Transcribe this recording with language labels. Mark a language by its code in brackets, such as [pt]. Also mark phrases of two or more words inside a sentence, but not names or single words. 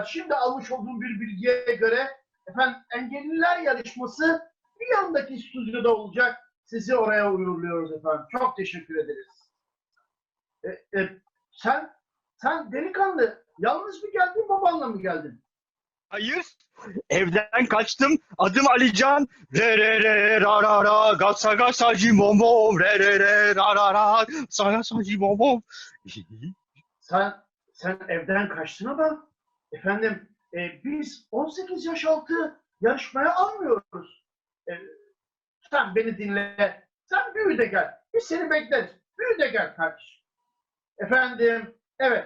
[tr] Şimdi almış olduğum bir bilgiye göre efendim engelliler yarışması bir yandaki stüdyoda olacak. Sizi oraya uğurluyoruz efendim. Çok teşekkür ederiz. Sen delikanlı yalnız mı geldin, babanla mı geldin? Hayır. Evden kaçtım. Adım Alican. Re re re ra ra ra. Gasa gasa cimom bom. Re re re ra ra ra. Sa sa cimom bom. Sen evden kaçtın ama efendim biz 18 yaş altı yarışmaya almıyoruz. E, Sen beni dinle. Sen büyü de gel. Biz seni bekleriz. Büyü de gel kardeşim. Efendim, evet.